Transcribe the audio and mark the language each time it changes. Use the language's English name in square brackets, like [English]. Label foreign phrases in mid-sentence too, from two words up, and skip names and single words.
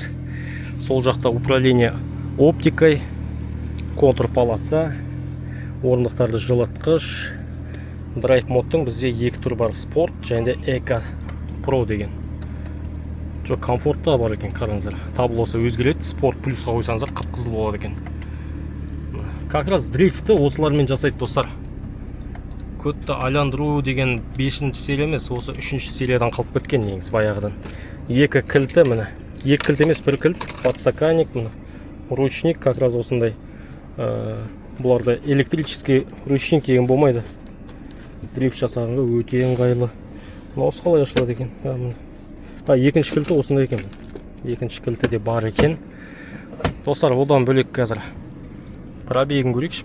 [Kazakh] Сол жақта [Russian] управление оптикой, контур полоса, [Kazakh] орындықтарды жылытқыш. Драйв модтың бізде екі түр бар: спорт және эко про деген. Жоқ, комфортта бар екен, қараңыздар. Таблосы өзгереді, спорт плюсқа қойсаңыздар қып-қызыл болады екен. [Russian] Как раз [Kazakh] дрифті осылармен жасайды достар. Көтті айландыру деген 5-ші серия емес, осы 3-ші сериядан қалып кеткен негізі баяғыдан. Екі кілті міне. Екі кілт емес, бір кілт, подстаканник, міне. [Russian] Ручник, как раз [Kazakh] осындай. Бұларда [Russian] электрический ручник [Kazakh] деген болмайды. Дрифт жасағанға өте ыңғайлы. Осы қалай ашылады екен? Екінші кілті осындай екен. Екінші кілті де бар екен. Достар, одан бөлек қазір пробегін көрейікші.